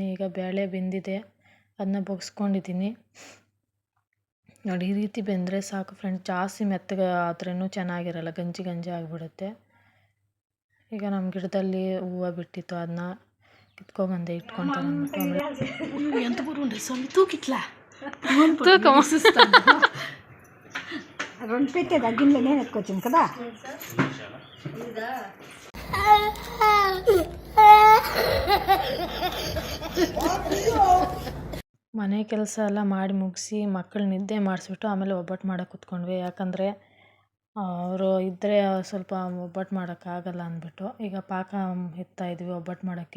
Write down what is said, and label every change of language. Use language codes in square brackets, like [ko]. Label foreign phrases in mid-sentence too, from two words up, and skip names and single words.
[kn] ಈಗ ಬೇಳೆ ಬೆಂದಿದೆ, ಅದನ್ನ ಬಗ್ಸ್ಕೊಂಡಿದ್ದೀನಿ ನೋಡಿ. ಈ ರೀತಿ ಬೆಂದರೆ ಸಾಕು ಫ್ರೆಂಡ್ಸ್. ಜಾಸ್ತಿ ಮೆತ್ತಗೆ ಆದ್ರೂ ಚೆನ್ನಾಗಿರಲ್ಲ, ಗಂಜಿ ಆಗಿಬಿಡುತ್ತೆ. ಈಗ ನಮ್ಮ ಗಿಡದಲ್ಲಿ ಹೂವು ಬಿಟ್ಟಿತ್ತು, ಅದನ್ನ ಕಿತ್ಕೊಬಂದೆ ಇಟ್ಕೊತಾರೆ ಅಂದ್ಬಿಟ್ಟು. [te] ఎంత బరువుండే స్వామి తూకిట్లా రెండు పెట్టేది ఆ గిన్నెలో నేను ఎత్తుకొచ్చాను కదా. [kn] ಮನೆ ಕೆಲಸ ಎಲ್ಲ ಮಾಡಿ ಮುಗಿಸಿ ಮಕ್ಕಳು ನಿದ್ದೆ ಮಾಡಿಸ್ಬಿಟ್ಟು ಆಮೇಲೆ ಒಬ್ಬಟ್ಟು ಮಾಡೋಕೆ ಕೂತ್ಕೊಂಡ್ವಿ. ಯಾಕಂದರೆ ಅವರು ಇದ್ದರೆ ಸ್ವಲ್ಪ ಒಬ್ಬಟ್ಟು ಮಾಡೋಕ್ಕಾಗಲ್ಲ ಅಂದ್ಬಿಟ್ಟು ಈಗ ಪಾಕ ಇದ್ವಿ ಒಬ್ಬಟ್ಟು ಮಾಡೋಕ್ಕೆ.